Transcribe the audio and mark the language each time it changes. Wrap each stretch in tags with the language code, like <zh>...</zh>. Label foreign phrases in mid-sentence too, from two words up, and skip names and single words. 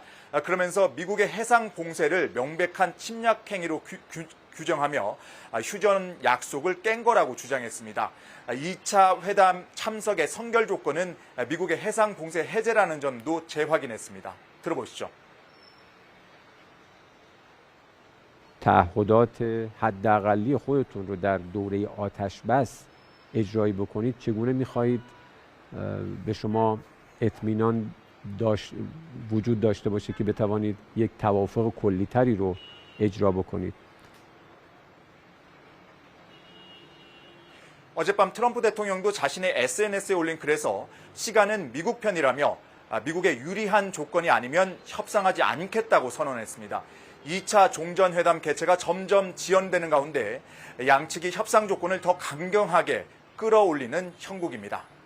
<ko>그러면서 미국의 해상 봉쇄를 명백한 침략 행위로 규정하며 휴전 약속을 깬 거라고 주장했습니다. 2차 회담 참석의 선결 조건은 미국의 해상 봉쇄 해제라는 점도 재확인했습니다. 들어보시죠.</ko> <fa>تعهدات حداقلی خودتون رو در دوره آتش بس اجرایی بکنید چگونه می‌خواهید به شما اطمینان وجود داشته باشه که بتوانید یک توافق کلی‌تری رو اجرا بکنید</fa> <ko>어젯밤 트럼프 대통령도 자신의 SNS에 올린 글에서 시간은 미국 편이라며 미국의 유리한 조건이 아니면 협상하지 않겠다고 선언했습니다. 2차 종전회담 개최가 점점 지연되는 가운데 양측이 협상 조건을 더 강경하게 끌어올리는 형국입니다.</ko>